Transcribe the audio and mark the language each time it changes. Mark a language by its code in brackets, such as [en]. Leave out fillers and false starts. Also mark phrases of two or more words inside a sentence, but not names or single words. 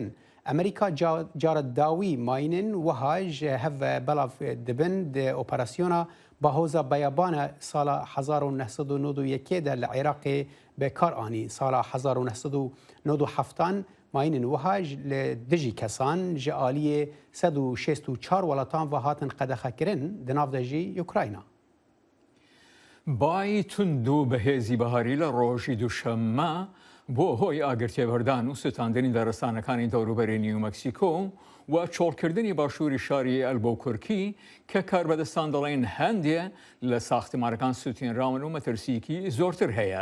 [ku] Amerîka cara dawî mayînên wiha ji hev belav dibin di operasyona bahoza beyabana sala 1991 de li Iraqê bekar anî. Sala 1997 mayînên wiha li dijî kesan ji aliyê 164 welatan ve hatin qedexekirin di nav de jî Ukrayna. [ckb] بای تند و بەهێزی بەهاری لە ڕۆژی دووشەممە بۆ هۆی ئاگرتێبەردان و ستاندنی دارستانەکانی دەوروبەری نیو مەکسیکۆ و چۆڵکردنی باشووری شاری ئەلبۆکورکی کە کاربەدەستان دەڵێن هەندێ لە ساختمانەکان سوتێنراون و مەترسیکی زۆرتر هەیە.